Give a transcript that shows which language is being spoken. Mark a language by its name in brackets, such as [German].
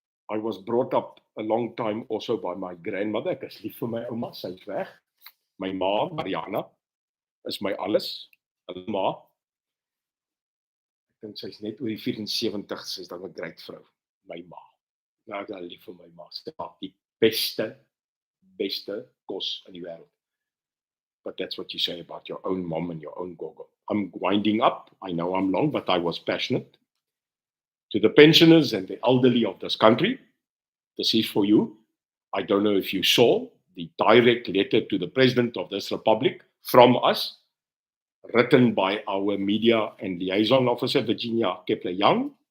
[English] I was brought up a long time also by my grandmother. [Afrikaans] Ek is lief vir my ouma, sy is weg. My ma, Mariana, is my alles. Hulle ma. Ek dink sy's net oor die 74, sy's dan 'n great vrou. My ma. Nou ek is lief vir my ma. Sy maak die beste kos in die wêreld. [English] But that's what you say about your own mom and your own gogo. I'm winding up. I know I'm long, but I was passionate. To the pensioners and the elderly of this country, this is for you. I don't know if you saw the direct letter to the President of this Republic from us, written by our media and liaison officer, Virginia Kepler-Young.